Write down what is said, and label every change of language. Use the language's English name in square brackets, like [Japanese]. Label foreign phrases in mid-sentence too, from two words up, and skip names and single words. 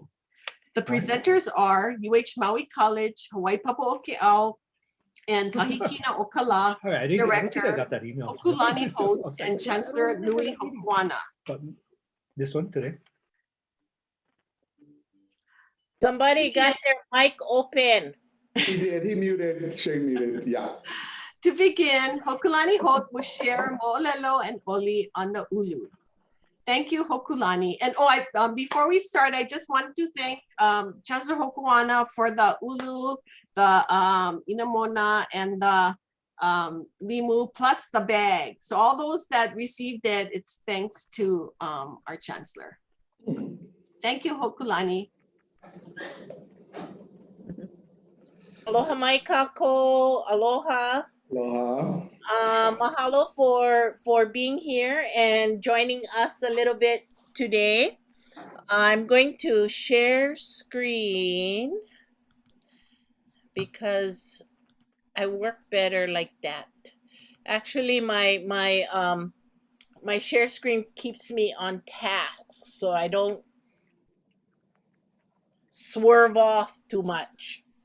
[English] The presenters are UH Maui College, Hawaii Papaʻokeʻau, and Kahikina Okala Director Hōkūlani Holt and Chancellor Louis Hokoana. This one today. Somebody got their mic open. He did. He muted. Shane muted. Yeah. To begin, Hōkūlani Holt will share moʻolelo and ʻoli on the ʻulu. Thank you, Hōkūlani. And before we start, I just wanted to thank Chancellor Hokoana for the ʻulu, the Inamona, and the Limu, plus the bag. So all those that received it, it's thanks to our Chancellor. Thank you, Hōkūlani. [Hawaiian] Aloha mai kako, aloha. Aloha. [English] Mahalo for being here and joining us a little bit today. I'm going to share screen because I work better like that. Actually, my share screen keeps me on task, so I don't swerve off too much.